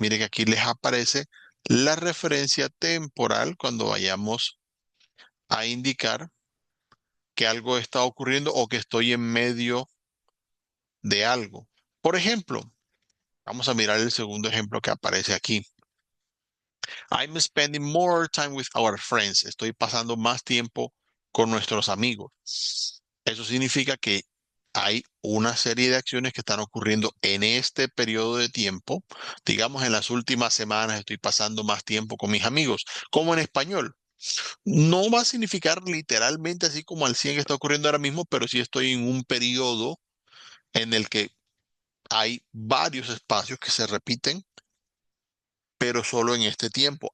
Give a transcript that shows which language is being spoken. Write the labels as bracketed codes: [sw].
[es] Miren que aquí les aparece la referencia temporal cuando vayamos a indicar que algo está ocurriendo o que estoy en medio de algo. Por ejemplo, vamos a mirar el segundo ejemplo que aparece aquí. [en] I'm spending more time with our friends. [es] Estoy pasando más tiempo con nuestros amigos. Eso significa que hay una serie de acciones que están ocurriendo en este periodo de tiempo. Digamos, en las últimas semanas estoy pasando más tiempo con mis amigos, como en español. No va a significar literalmente así como al 100 que está ocurriendo ahora mismo, pero sí estoy en un periodo en el que hay varios espacios que se repiten, pero solo en este tiempo.